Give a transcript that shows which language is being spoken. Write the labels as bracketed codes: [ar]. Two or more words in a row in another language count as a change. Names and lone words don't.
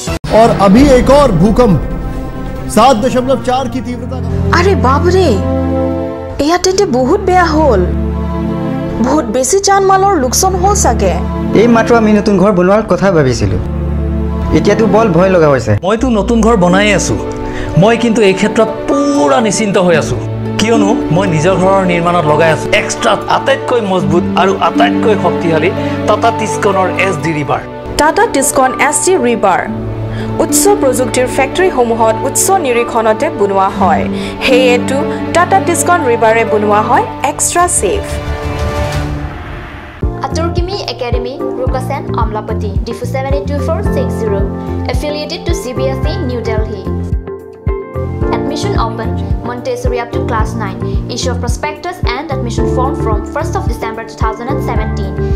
[hi] और अभी एक और भूकंप 7.4 की तीव्रता का। [as] অৰে বাপ ৰে এয়া তেন্তে বহুত বেয়া হ'ল বহুত বেছি জান माলৰ লোকসান হল সাগে এই মাত্ৰ আমি নতুন ঘৰ বনোৱাৰ কথা ভাবিছিলো এতিয়াতো বল ভয় লগা হৈছে মইতো নতুন ঘৰ বনাই আছো মই কিন্তু এই ক্ষেত্ৰত পুৰা নিশ্চিন্ত হৈ আছো কিয়নো মই নিজৰ ঘৰৰ নিৰ্মাণত লগাই আছো এক্সট্ৰা আটাইতকৈ মজবুত আৰু আটাইতকৈ শক্তিশালী টাটা টিস্কনৰ SD ৰিভাৰ টাটা টিস্কন SD ৰিভাৰ উচ্চ প্ৰযুক্তিৰ ফ্যাক্টৰী সমূহত উচ্চ নিৰীক্ষণতে বনোৱা হয় হেয়েটো টাটা টিস্কন ৰিভাৰে বনোৱা হয় [en] extra safe Aturkimi Academy, Rukasen, Amlapati, DIFU 782460, affiliated to CBSE, New Delhi. Admission open, Montessori up to class 9. Issue of prospectus and admission form from 1st of December 2017.